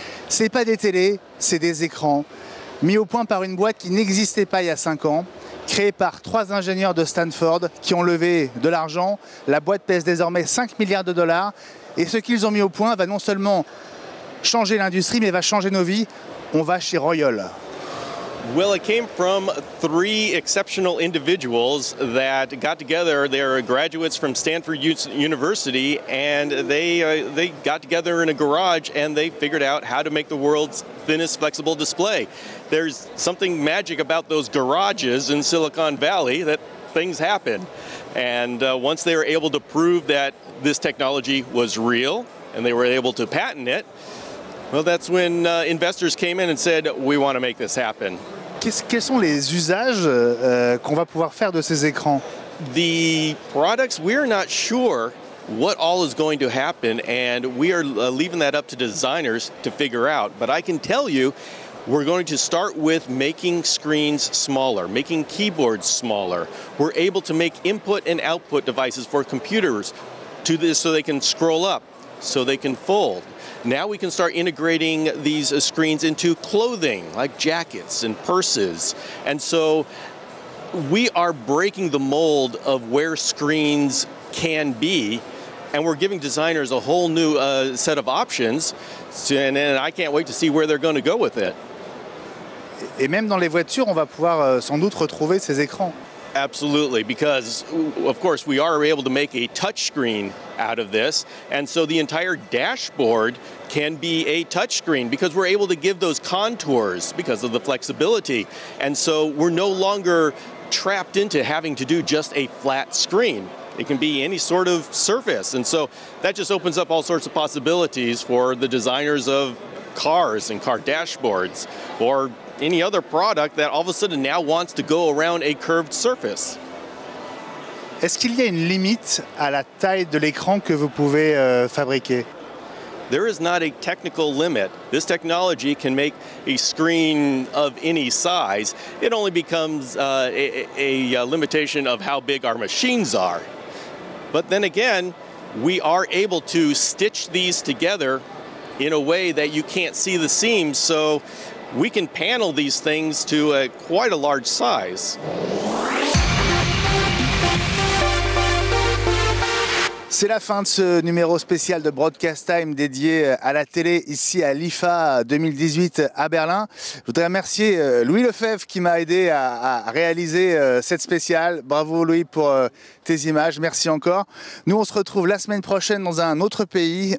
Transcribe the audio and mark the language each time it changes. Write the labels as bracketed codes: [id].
[fr] C'est pas des télés, c'est des écrans mis au point par une boîte qui n'existait pas il y a 5 ans, créée par 3 ingénieurs de Stanford qui ont levé de l'argent. La boîte pèse désormais 5 milliards de dollars et ce qu'ils ont mis au point va non seulement changer l'industrie mais va changer nos vies. On va chez Royal. [en] Well, it came from 3 exceptional individuals that got together. They're graduates from Stanford University, and they got together in a garage and they figured out how to make the world's thinnest flexible display. There's something magic about those garages in Silicon Valley that things happen. And once they were able to prove that this technology was real and they were able to patent it, well, that's when investors came in and said, we want to make this happen. [fr] Quels sont les usages qu'on va pouvoir faire de ces écrans? [en] The products, we're not sure what all is going to happen, and we are leaving that up to designers to figure out. But I can tell you, we're going to start with making screens smaller, making keyboards smaller. We're able to make input and output devices for computers to this so they can scroll up, so they can fold. Now we can start integrating these screens into clothing, like jackets and purses. And so we are breaking the mold of where screens can be, and we're giving designers a whole new set of options, and I can't wait to see where they're going to go with it. [fr] Et même dans les voitures, on va pouvoir sans doute retrouver ces écrans. [en] Absolutely, because of course we are able to make a touch screen out of this, and so the entire dashboard can be a touch screen because we're able to give those contours because of the flexibility, and so we're no longer trapped into having to do just a flat screen. It can be any sort of surface, and so that just opens up all sorts of possibilities for the designers of cars and car dashboards, or any other product that all of a sudden now wants to go around a curved surface. [fr] Est-ce qu'il y a une limite à la taille de l'écran que vous pouvez fabriquer? [en] There is not a technical limit. This technology can make a screen of any size. It only becomes a limitation of how big our machines are. But then again, we are able to stitch these together in a way that you can't see the seams, so we can panel these things to quite a large size. [fr] C'est la fin de ce numéro spécial de Broadcast Time dédié à la télé ici à l'IFA 2018 à Berlin. Je voudrais remercier Louis Lefebvre qui m'a aidé à réaliser cette spéciale. Bravo Louis pour tes images, merci encore. Nous on se retrouve la semaine prochaine dans un autre pays.